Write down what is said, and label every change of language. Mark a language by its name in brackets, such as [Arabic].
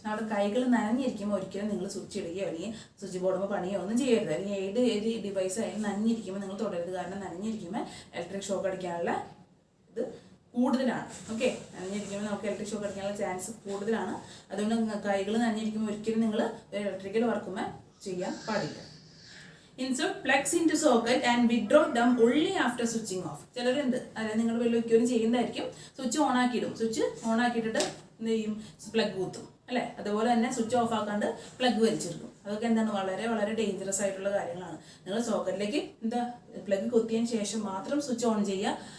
[Malayalam] നമ്മുടെ കൈകൾ നനഞ്ഞിരിക്കുമ്പോൾ ഒരിക്കലും നിങ്ങൾ സ്വിച്ച് ഇടുകയോ അല്ലെങ്കിൽ സ്വിച്ച് ബോർഡുമ്പോൾ പണിയോ ഒന്നും ചെയ്യരുത്. അല്ലെങ്കിൽ ഏത് ഡിവൈസ് ആയാലും നനഞ്ഞിരിക്കുമ്പോൾ നിങ്ങൾ തുടരുത്. കാരണം നനഞ്ഞിരിക്കുമ്പോൾ ഇലക്ട്രിക് ഷോക്ക് അടിക്കാനുള്ള ഇത് കൂടുതലാണ്. ഓക്കെ, നനഞ്ഞിരിക്കുമ്പോൾ നമുക്ക് ഇലക്ട്രിക് ഷോക്ക് അടിക്കാനുള്ള ചാൻസ് കൂടുതലാണ്. അതുകൊണ്ട് കൈകൾ നനഞ്ഞിരിക്കുമ്പോൾ ഒരിക്കലും നിങ്ങൾ ഇലക്ട്രിക്കൽ വർക്കുമ്പോൾ ചെയ്യാൻ പാടില്ല. [English] Insert plugs into socket and withdraw them only after switching off. [Malayalam] ചിലരുണ്ട്, അതായത് നിങ്ങൾ വലിയൊരിക്കലും ചെയ്യുന്നതായിരിക്കും, സ്വിച്ച് ഓൺ ആക്കിയിടും, സ്വിച്ച് ഓൺ ആക്കിയിട്ടിട്ട് എന്ത് ചെയ്യും, പ്ലഗ് കുത്തും അല്ലേ. അതുപോലെ തന്നെ സ്വിച്ച് ഓഫ് ആക്കാണ്ട് പ്ലഗ് വലിച്ചെടുക്കും. അതൊക്കെ എന്താണ്, വളരെ വളരെ ഡേഞ്ചറസ് ആയിട്ടുള്ള കാര്യങ്ങളാണ്. നിങ്ങൾ സോക്കറ്റിലേക്ക് എന്താ പ്ലഗ് കുത്തിയതിന് ശേഷം മാത്രം സ്വിച്ച് ഓൺ ചെയ്യുക.